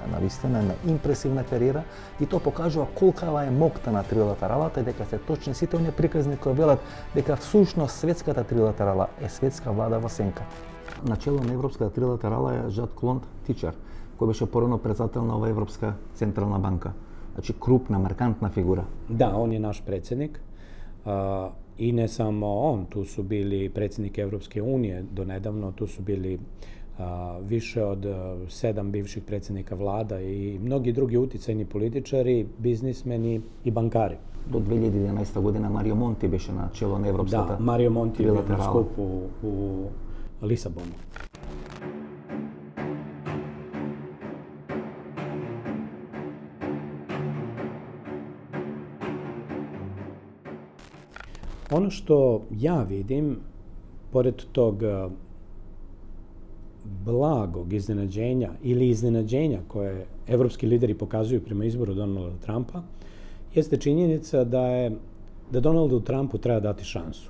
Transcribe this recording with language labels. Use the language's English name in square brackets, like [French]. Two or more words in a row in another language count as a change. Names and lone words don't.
[Macedonian] Навистина на импресивна кариера и то покажува колкава е моќта на трилатералата и дека се точни сите оние приказни кои велат дека всушност светската трилатерала е светска влада во сенка. Начело на Европската трилатерала е Жан-Клод Тришет, кој беше порано председател на ова Европска централна банка. Значи крупна, маркантна фигура. [Serbian] Da, on je naš predsjednik. I ne samo on, tu su bili predsjednik Evropske unije do nedavno, tu su bili više od 7 bivših predsjednika vlada i mnogi drugi uticajni političari, biznismeni i bankari. [Macedonian] До 2011 година Марио Монти беше на чело на Европската. [Serbian] Da, Mario Monti je bio na skupu u Lisabonu. Ono što ja vidim, pored tog blagog iznenađenja ili iznenađenja koje evropski lideri pokazuju prema izboru Donalda Trumpa, jeste činjenica da je da Donaldu Trumpu treba dati šansu.